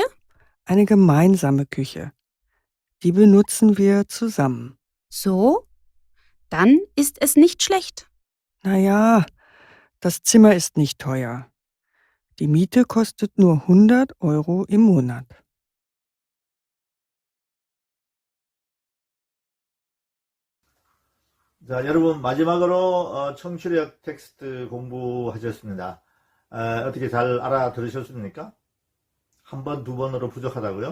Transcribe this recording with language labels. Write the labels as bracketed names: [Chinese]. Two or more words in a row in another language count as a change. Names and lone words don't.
[German] Eine gemeinsame Küche. Die benutzen wir zusammen. So? Dann ist es nicht schlecht. Naja, das Zimmer ist nicht teuer. Die Miete kostet nur 100 € im Monat. [Korean] 자, 여러분 마지막으로 청취력 텍스트 공부하셨습니다. 어떻게 잘 알아들으셨습니까? 한 번, 두 번으로 부족하다고요?